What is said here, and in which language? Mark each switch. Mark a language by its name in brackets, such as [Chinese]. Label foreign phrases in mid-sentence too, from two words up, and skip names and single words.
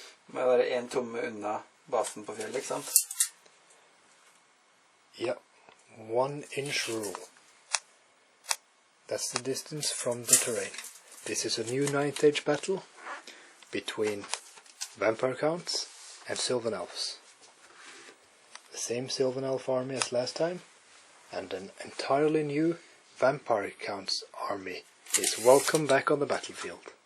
[Norwegian] Må være 1 tomme unna basen på fjellet, ikke sant? [English] Yeah, 1 inch rule. That's the distance from the terrain. This is a new 9th age battle between vampire counts and Sylvan elves. The same Sylvan elf army as last time, and an entirely new vampire counts army is welcome back on the battlefield.